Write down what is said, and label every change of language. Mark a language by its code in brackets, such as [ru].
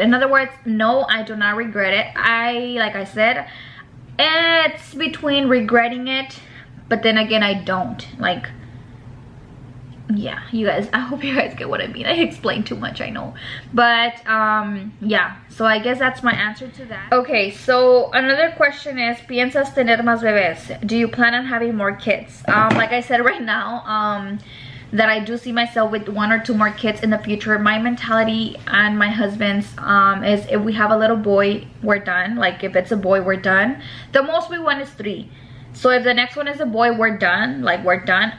[en] In other words, no, I do not regret it. Like I said, it's between regretting it, but then again, I don't. Like, yeah, you guys, I hope you guys get what I mean. I explained too much, I know, but yeah, so I guess that's my answer to that. Okay, so another question is, [es] ¿piensas tener más bebés? [en] Do you plan on having more kids? Like I said right now, that I do see myself with 1 or 2 more kids in the future. My mentality and my husband's is, if we have a little boy, we're done. Like if it's a boy, we're done. The most we want is 3. So if the next one is a boy, we're done. Like, we're done.